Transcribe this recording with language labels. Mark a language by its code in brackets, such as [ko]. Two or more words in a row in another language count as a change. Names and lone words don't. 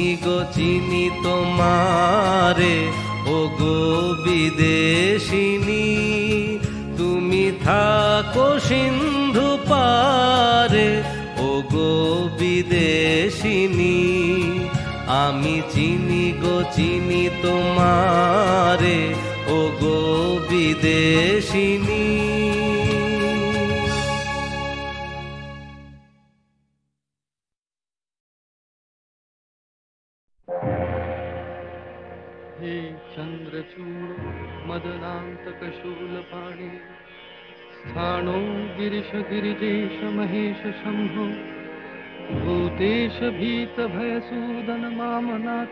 [bn] গো চিনি তোমারে ও গো বিদেশিনী তুমি থাকো সিন্ধু পারে ও গো বিদেশিনী আমি চিনি গো চিনি তোমারে ও গো বিদেশিনী [sa] हे चंद्रचूड मदनान्तकशूलपाणि स्थाणो गिरिश गिरिजेश महेश शम्भो भूतेश भीतभयसूदन मामनाथ